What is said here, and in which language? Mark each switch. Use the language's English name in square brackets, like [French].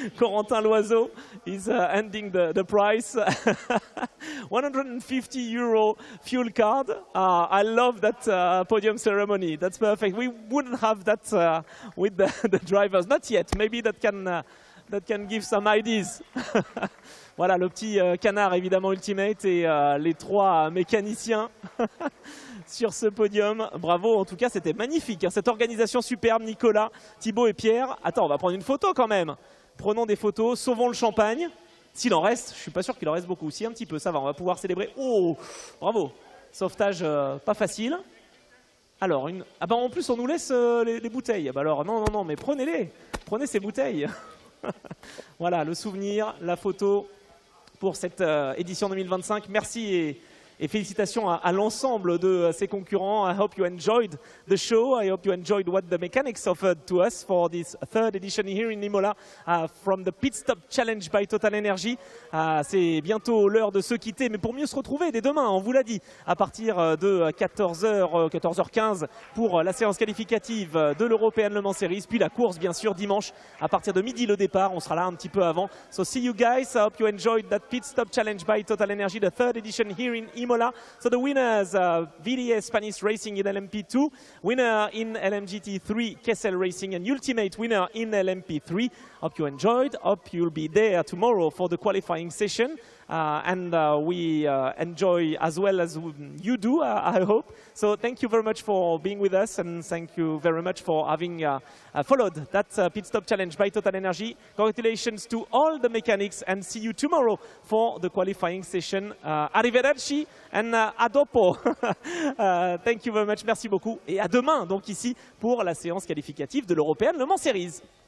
[English] Corentin Loiseau is ending the prize. 150 euro fuel card. I love that podium ceremony. That's perfect. We wouldn't have that with the drivers. Not yet. Maybe that can give some ideas. [French] Voilà, le petit canard évidemment Ultimate et les 3 mécaniciens sur ce podium. Bravo, en tout cas c'était magnifique, hein, cette organisation superbe. Nicolas, Thibaut et Pierre. Attends, on va prendre une photo quand même. Prenons des photos, sauvons le champagne. S'il en reste, je suis pas sûr qu'il en reste beaucoup. Si, un petit peu, ça va, on va pouvoir célébrer. Oh, bravo, sauvetage pas facile. Alors, ah bah en plus on nous laisse les bouteilles. Bah alors non, mais prenez-les, prenez ces bouteilles. Voilà, le souvenir, la photo pour cette édition 2025. Merci et félicitations à l'ensemble de ses concurrents. [English] I hope you enjoyed the show. I hope you enjoyed what the mechanics offered to us for this 3rd edition here in Imola from the Pit Stop Challenge by TotalEnergies. [French] C'est bientôt l'heure de se quitter, mais pour mieux se retrouver dès demain, on vous l'a dit, à partir de 14h15 pour la séance qualificative de l'European Le Mans Series, puis la course bien sûr dimanche à partir de midi le départ. On sera là un petit peu avant. [English] So see you guys. I hope you enjoyed that Pit Stop Challenge by TotalEnergies, the 3rd edition here in Imola. So the winners, VDS Spanish Racing in LMP2, winner in LMGT3, Kessel Racing, and Ultimate winner in LMP3. Hope you enjoyed. Hope you'll be there tomorrow for the qualifying session. And we enjoy as well as you do, I hope. So thank you very much for being with us, and thank you very much for having followed that Pit Stop Challenge by TotalEnergies. Congratulations to all the mechanics, and see you tomorrow for the qualifying session. [Italian] Arrivederci and a dopo. [English] Thank you very much, [French] merci beaucoup. Et à demain, donc ici, pour la séance qualificative de l'European Le Mans Series.